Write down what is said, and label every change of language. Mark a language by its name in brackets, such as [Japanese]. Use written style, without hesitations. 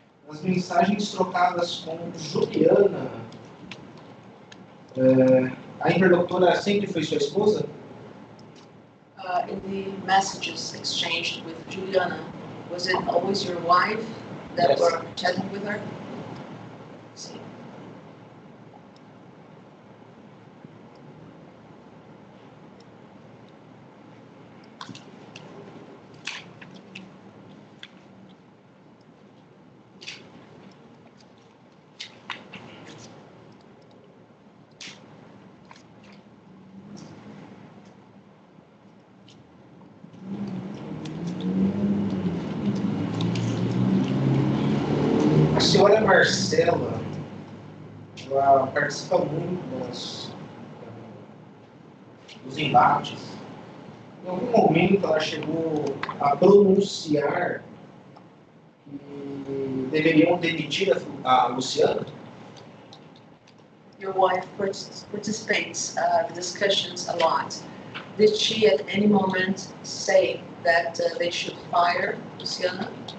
[Portuguese] As mensagens trocadas com Juliana, a interlocutora sempre foi sua esposa? [English] In the messages exchanged with Juliana, was it always your wife that Yes. were chatting with her? Sim. [Portuguese] A senhora Marcela, ela participa muito dos embates. Em algum momento ela chegou a pronunciar que deveriam demitir a Luciana? [English] Your wife participates in discussions a lot. Did she at any moment say that they should fire Luciana?